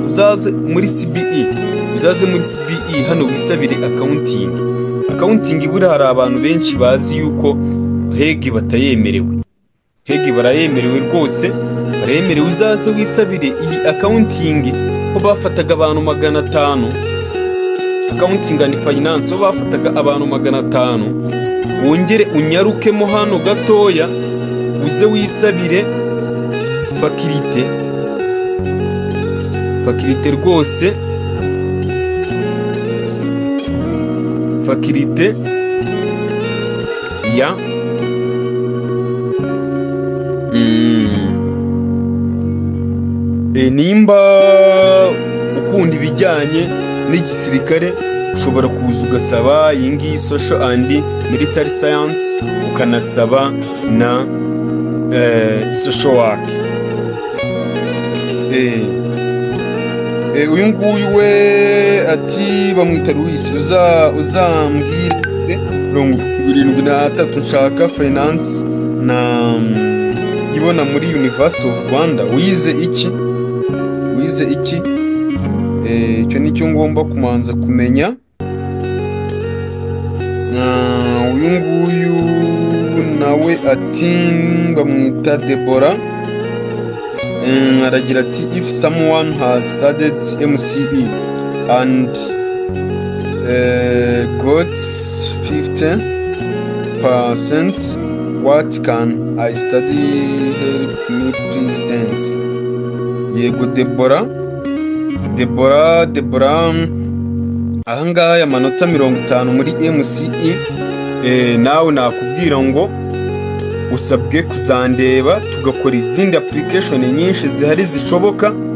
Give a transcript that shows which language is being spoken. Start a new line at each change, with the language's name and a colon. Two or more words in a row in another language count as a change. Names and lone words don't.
Kinyarwanda: Uzaze muri CBE hano wisabire accounting. Buri hari abantu benshi bazi yuko Hege batayemerewe. Hege barayemerewe rwose, barayemerewe. Uzaze wisabire iyi accounting ko bafataga abantu 500
English: accounting and finance
Kinyarwanda: bo bafataga abantu 500, wongere unyarukemo hano gatoya uze wisabire fakirite rwose, fakirite ya nimba ukunda ibijyanye n'igisirikare ushobora kuza ugasaba iyi ngiyi
English: social and military science,
Kinyarwanda: ukanasaba na
English: social work.
Kinyarwanda: Uyu nguyu we ati bamwita Louis, uzambwire 73 nshaka finance na ibona muri University of Rwanda. Wize iki? Icyo nicyo ngomba kumanza kumenya. Uyu nguyu nawe ati bamwita Deborah, aragira ati
English: if someone has studied MCE and got 50%, what can I study? Help me please, thanks.
Kinyarwanda: Yego Deborah, ahangaha amanota 50 muri MCE, nawe nakubwira ngo usabwe kuzandeba tugakora izindi application nyinshi zihari zishoboka.